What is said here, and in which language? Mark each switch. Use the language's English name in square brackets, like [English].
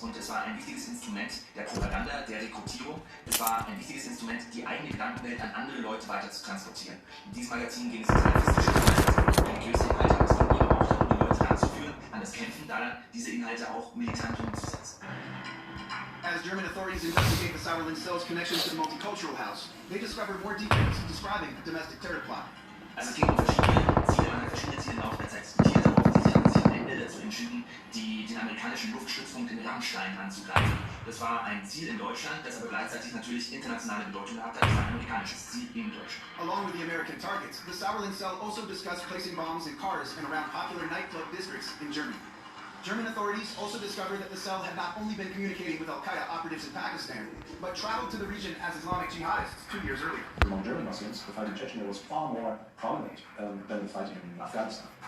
[German] Und es war ein wichtiges Instrument der Propaganda, der Rekrutierung. Es war ein wichtiges Instrument, die eigene Gedankenwelt an andere Leute weiter zu transportieren. In diesem Magazin ging es um salafistische Inhalte, religiöse Inhalte, aber es ging eben auch darum, die Leute ranzuführen, an das Kämpfen daran, diese Inhalte auch militant umzusetzen. [English] As German authorities investigate the Sauerland cell's connection to the multicultural house, they discovered more details describing a domestic terror plot. [German] Also es ging um verschiedene Ziele, man hat verschiedene Ziele im Laufe der Zeit diskutiert, aber offensichtlich haben sie sich am Ende dazu entschieden, den amerikanischen Luftstützpunkt in Rammstein anzugreifen. Das war ein Ziel in Deutschland, das aber gleichzeitig natürlich internationale Bedeutung gehabt hat. Das war ein amerikanisches Ziel in Deutschland. [English] Along with the American targets, the Sauerland cell also discussed placing bombs in cars and around popular nightclub districts in Germany. German authorities also discovered that the cell had not only been communicating with Al-Qaeda operatives in Pakistan, but traveled to the region as Islamic jihadists 2 years earlier. Among German Muslims, the fight in Chechnya was far more prominent than the fight in Afghanistan.